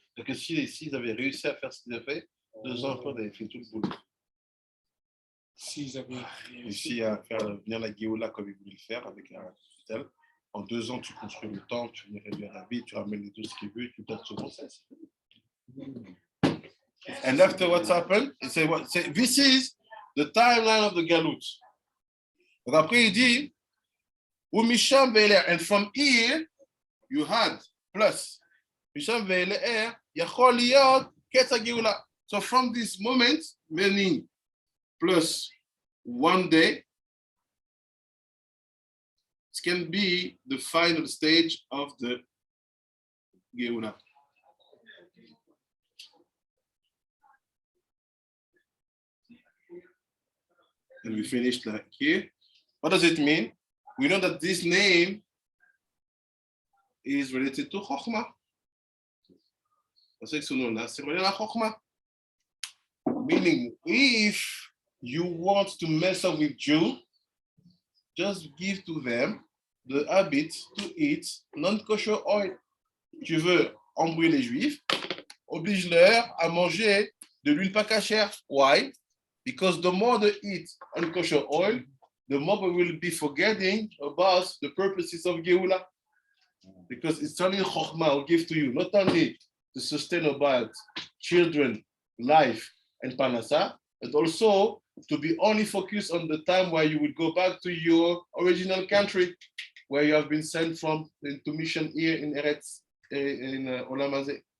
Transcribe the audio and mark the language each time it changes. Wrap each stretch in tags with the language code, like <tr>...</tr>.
<fr>Donc, s'ils avaient réussi à faire ce qu'ils avaient fait, 2 ans après, on avait fait tout le boulot. S'ils avaient Réussi à faire venir la Géoula comme ils voulaient le faire avec la tutelle. En 2 ans, tu construis le temple, tu viens réduire la vie, tu ramènes tout ce qu'il veut, tu donnes ce process.</fr> <en>And after what's happened, it say, this is the timeline of the Galut.</en> <fr>Donc après, il dit,</fr> <he>Misham ve'eler,</he> <en>and from here, you had plus.</en> <he>Misham ve'eler, yachol liyot ketz hageulah.</he> <en>So from this moment, meaning plus 1 day, it can be the final stage of the Geulah. And we finished like here. What does it mean? We know that this name is related to Chokhmah.</en> <fr>C'est</fr> <en>related to Chokhmah. Meaning, if you want to mess up with Jew, just give to them the habit to eat non-kosher oil.</en> <fr>Tu veux embrouiller les Juifs, oblige-leur à manger de l'huile pas cachère.</fr> <en>Why? Because the more they eat unkosher oil, the more we will be forgetting about the purposes of Geula. Because it's only Chokhmah will give to you, not only to sustain about children, life, and Parnasa, but also to be only focused on the time where you would go back to your original country, where you have been sent from to mission here in Eretz, in Olam Hazeh.</en>